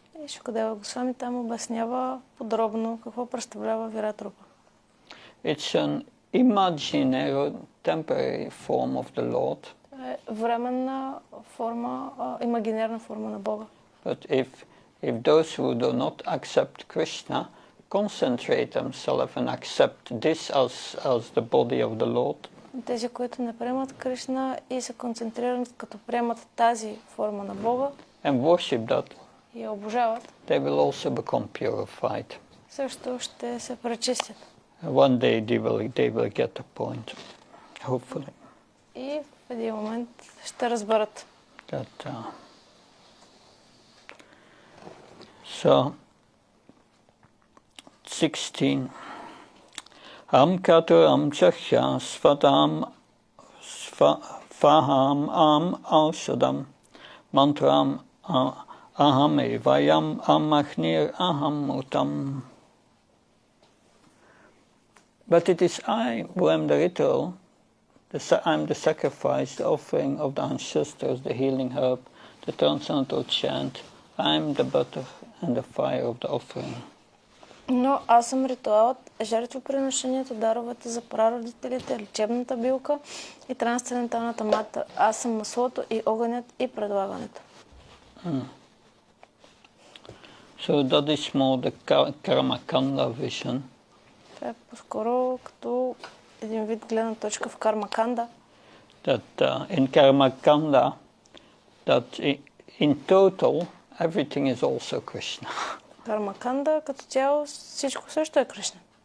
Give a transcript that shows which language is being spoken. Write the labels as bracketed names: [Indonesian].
[Bulgarian] И Шукадева Госвами там обяснява подробно какво представлява Вират Рупа. [English] It's an imaginary temporary form of the Lord. [Bulgarian] Временна форма, имагинерна форма на Бога. [English] But if those who do not accept Krishna concentrate themselves and accept this as the body of the Lord, [Bulgarian] тези, които не приемат Кришна и се концентрират като приемат тази форма на Бога [English] and worship that, [Bulgarian] и я обожават, [English] they will also become purified. [Bulgarian] също ще се пречистят. [English] One day they will get the point, hopefully. [Bulgarian] И в един момент ще разберат. [English] So, 16. [Sanskrit] Am katuram chakya svatam faham am aushadam mantram aham evayam amahnir aham mutam. [English] But it is I who am the ritual. I'm the sacrifice, the offering of the ancestors, the healing herb, the transcendental chant. I'm the butter and the fire of the offering. [Bulgarian] Но аз съм ритуалът, жертвоприношението, даровете за прародителите, лечебната билка и трансценденталната мата. Аз съм маслото и огънят и предлагането. [English] So that is more the karmakanda vision. [Bulgarian] Това е по-скоро като един вид гледна точка в кармаканда. [English] That in karmakanda, that in total everything is also Krishna. [Bulgarian] Кармаканда като цяло всичко също е Кришна.